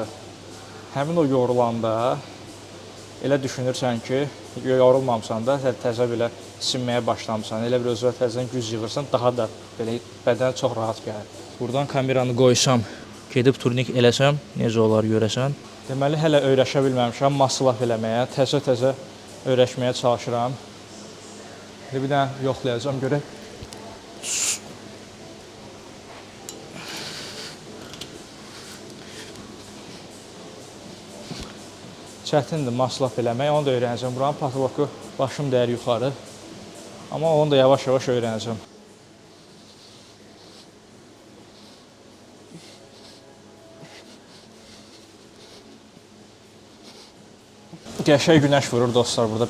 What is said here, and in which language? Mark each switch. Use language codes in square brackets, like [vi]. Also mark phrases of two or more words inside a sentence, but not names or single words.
[az] Həmin o yorulanda elə düşünürsən ki, yorulmamısan da, təzə belə sinməyə başlamısan. Elə bir özünə təzədən güc yığırsan, daha da belə bədən çox rahat gəlir. Buradan kameranı qoysam, gedib turnik eləsəm, necə olar görəsən. Deməli, hələ öyrəşə bilməmişəm muscle-up eləməyə, təzə öyrəşməyə çalışıram. Bir dənə yoxlayacağam, görək. Çətindir muscle-up eləmək, onu da öyrənəcəm. Buranın patoloku başım dəyər yuxarı. Amma onu da yavaş-yavaş öyrənəcəm. Qəşəng günəş vurur dostlar burada.